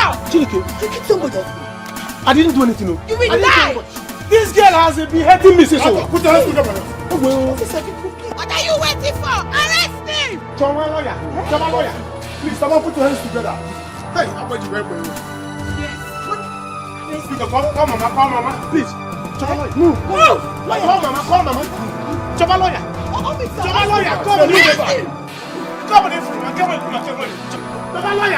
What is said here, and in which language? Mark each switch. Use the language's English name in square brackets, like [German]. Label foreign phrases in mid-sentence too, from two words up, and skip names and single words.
[English] Chineke, you kill somebody. I didn't do anything. No. You will die! This girl has been hurting me since. Put your hands together. What are you waiting for? Arrest him! Choma lawyer. Please, someone put your hands together. Hey, I'm going to wait for you. Yes. Call mama. Please. Choma lawyer. Move. Call mama. Choma lawyer. Choma lawyer. Come on, Choma lawyer.